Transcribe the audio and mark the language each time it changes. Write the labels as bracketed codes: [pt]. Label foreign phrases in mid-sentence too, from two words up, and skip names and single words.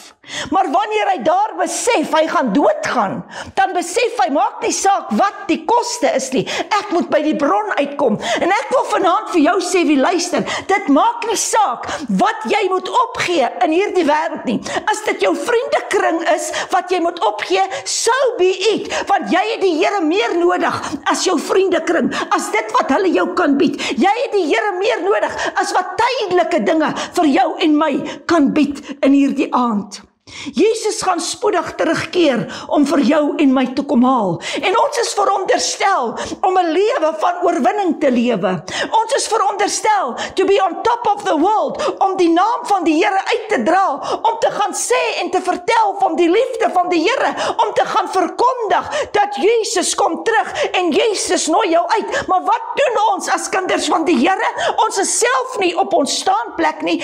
[af] Maar wanneer hy daar besef, hy gaan doodgaan, dan besef hy, maak nie saak wat die koste is nie, ek moet by die bron uitkom. En ek wil vanaand vir jou sê, wie luister, dit maak nie saak wat jy moet opgee in hierdie wêreld nie. As dit jou vriendekring is, wat jy moet opgee, [en] so be it, [af] want jy het die Here meer nodig as jou vriendekring, as dit wat hulle jou kan bied. Jy het die Here meer nodig as wat tydelike dinge vir jou en my kan bied in hierdie aand. Jesus gaan spoedig terugkeer om vir jou en my te kom haal. En ons is veronderstel om 'n lewe van oorwinning te lewe. Ons is veronderstel [en] to be on top of the world, [af] om die naam van die Here uit te dra, om te gaan sê en te vertel van die liefde van die Here, om te gaan verkondig dat Jesus kom terug en Jesus nooi jou uit. Maar wat doen ons as kinders van die Here? Ons is self nie op ons staanplek nie.